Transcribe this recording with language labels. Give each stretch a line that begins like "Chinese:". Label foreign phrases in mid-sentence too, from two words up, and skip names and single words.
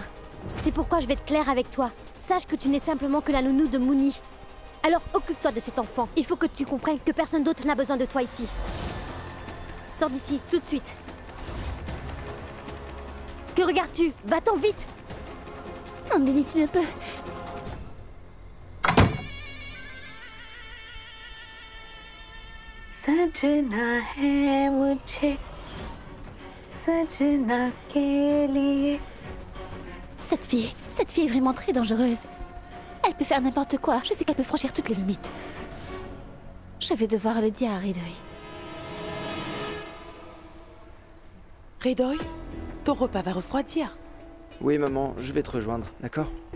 French: C'est pourquoi je vais être claire avec toi. Sache que tu n'es simplement que la nounou de Moony. Alors occupe-toi de cet enfant. Il faut que tu comprennes que personne d'autre n'a besoin de toi ici. Sors d'ici, tout de suite. Que regardes-tu? Va-t'en vite! Nandini, tu ne peux...
Hindi: सजना है मुझे सजना के लिए.
French: Cette fille est vraiment très dangereuse. Elle peut faire n'importe quoi. Je sais qu'elle peut franchir toutes les limites. Je vais devoir le dire à Ridoy. Ridoy, ton repas va refroidir. Oui, maman, je vais te rejoindre, d'accord?